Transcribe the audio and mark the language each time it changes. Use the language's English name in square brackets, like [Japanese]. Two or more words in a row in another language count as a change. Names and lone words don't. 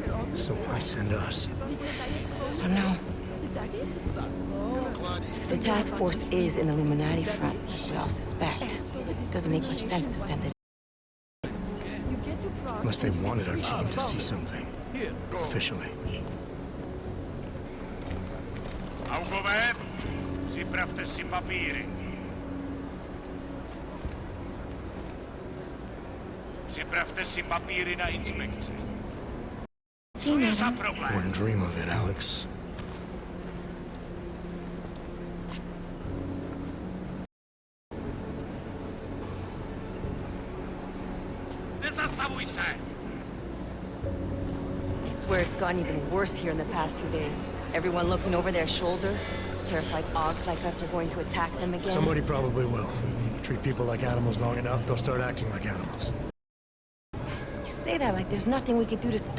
[English] So why send us? I don't know. If the task force is an Illuminati front, we all suspect. It doesn't make much sense to send it. Unless they wanted our team to see something. Officially. [Czech] Augover, připravte si papíry. Připravte si papíry na inspekci. Co je za problém? [English] Wouldn't dream of it, Alex. [Czech] Nezastavuj se! [English] I swear it's gotten even worse here in the past few days. Everyone looking over their shoulder. Terrified Augs like us are going to attack them again. Somebody probably will. Treat people like animals long enough, they'll start acting like animals. You say that like there's nothing we could do to stop.